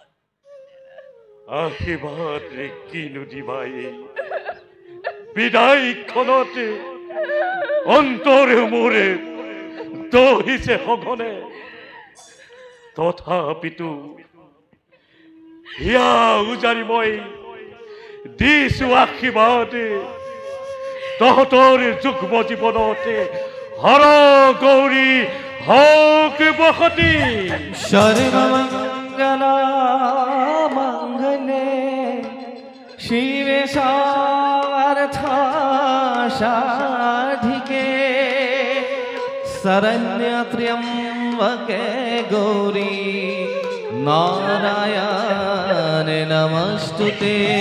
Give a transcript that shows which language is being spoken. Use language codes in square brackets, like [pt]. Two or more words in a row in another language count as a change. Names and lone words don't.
[as] আশীৰ্বাদ কিনো দিবাই বিদায়খনতে অন্তৰে মোৰে দহিছে সঘনে তথাপিতো হিয়া উজাৰি মই দিছো আশীৰ্বাদ তহঁতৰ যুগ্ম জীৱনতে হৰ গৌৰী হওক বসতি [sa] सर्वमंगल मंगले शिवे सर्वार्थ साधिके शरण्य त्र्यंबके गौरी नारायण नमस्तुते